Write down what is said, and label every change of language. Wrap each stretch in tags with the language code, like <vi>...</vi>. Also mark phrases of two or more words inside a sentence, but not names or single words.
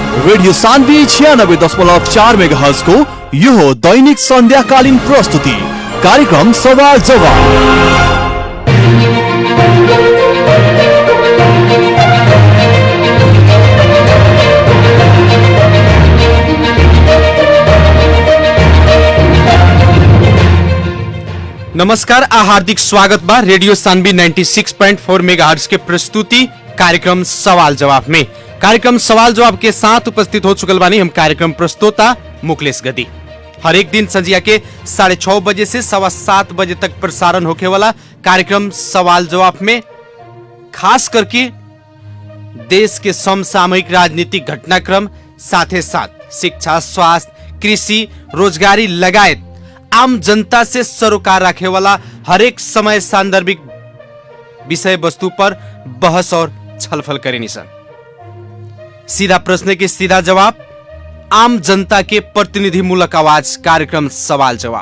<ne>रेडियो सान्वी 96.4 मेगाहर्ज को यो हो दैनिक सन्ध्याकालीन प्रस्तुति कार्यक्रम सवाल जवाब।</ne> <bho>नमस्कार आ हार्दिक स्वागत बा रेडियो सान्वी 96.4 मेगाहर्ट्ज के प्रस्तुति कार्यक्रम सवाल जवाब में। कार्यक्रम सवाल जवाब के साथ उपस्थित हो चुकल बानी हम कार्यक्रम प्रस्तोता मुकलेश गदी। हर एक दिन संजिया के 6:30 बजे से 7:15 बजे तक प्रसारण होके वाला कार्यक्रम सवाल जवाब में खास करके देश के समसामयिक राजनीतिक घटनाक्रम साथे साथ शिक्षा, स्वास्थ्य, कृषि,</bho> <ne>रोजगारी लगायत</ne> <bho>आम जनता से सरोकार रखे वाला हर एक समय सांदर्भिक विषय वस्तु पर बहस और छलफल करेनी सन। सीधा प्रश्न के सीधा जवाब, आम जनता के प्रतिनिधि मूलक आवाज कार्यक्रम सवाल जवाब।</bho>